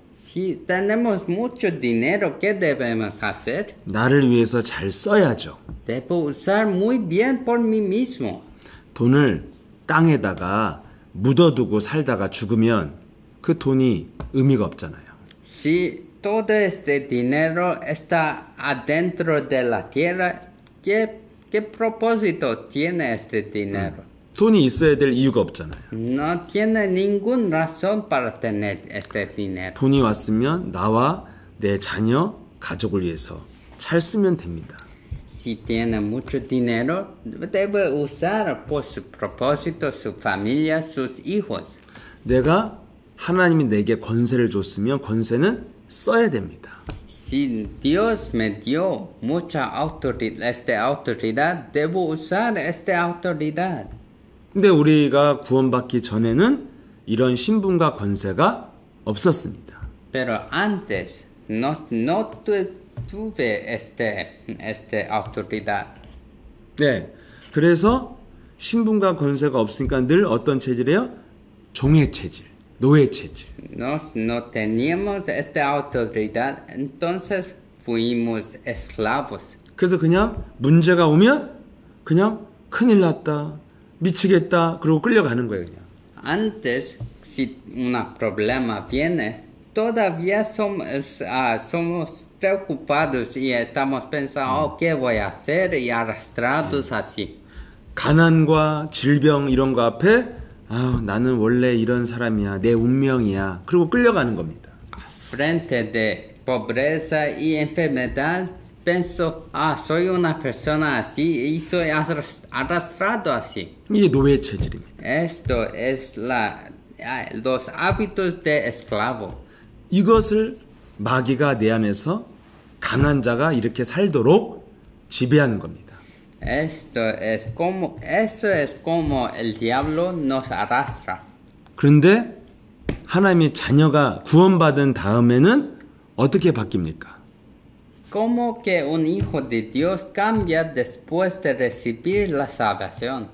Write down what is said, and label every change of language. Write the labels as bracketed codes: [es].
[es] Si tenemos mucho dinero, ¿qué debemos hacer? [ko] 나를 위해서 잘 써야죠. [es] Debo usar muy bien por mí mismo. [ko] 돈을 땅에다가 묻어두고 살다가 죽으면 그 돈이 의미가 없잖아요. [es] Si todo este dinero está adentro de la tierra, ¿qué propósito tiene este dinero? [ko] 돈이 있어야 될 이유가 없잖아요. [es] No tiene ninguna razón para tener este dinero. [ko] 돈이 왔으면 나와 내 자녀, 가족을 위해서 잘 쓰면 됩니다. [es] Si tiene mucho dinero, debe usar por su propósito, su familia, sus hijos. [ko] 내가 하나님이 내게 권세를 줬으면 권세는 써야 됩니다. [es] Si Dios me dio mucha autoridad, debo usar esta autoridad. [ko] 근데 우리가 구원받기 전에는 이런 신분과 권세가 없었습니다. [es] Pero antes no tuve esta autoridad. [ko] 네, 그래서 신분과 권세가 없으니까 늘 어떤 체질이에요? 종의 체질, 노예 체질. [es] No teníamos esta autoridad, entonces fuimos esclavos. [ko] 그래서 그냥 문제가 오면 그냥 큰일 났다, 미치겠다, 그러고 끌려가는 거예요, 그냥. [es] Antes, si un problema viene, todavía somos preocupados y estamos pensando, ¿qué voy a hacer? Y arrastrados así. [ko] 가난과 질병 이런 거 앞에 나는 원래 이런 사람이야, 내 운명이야, 그리고 끌려가는 겁니다. [es] Frente de pobreza y enfermedad, pienso, soy una persona así y soy arrastrado así. [ko] 이게 노예 체질입니다. [es] Esto es los hábitos de esclavo. [ko] 이것을 마귀가 내 안에서 강한 자가 이렇게 살도록 지배하는 겁니다. [es] Eso es como el diablo nos arrastra. [ko] 그런데 하나님의 자녀가 구원받은 다음에는 어떻게 바뀝니까? [es] Como que un hijo de Dios cambia después de recibir la salvación.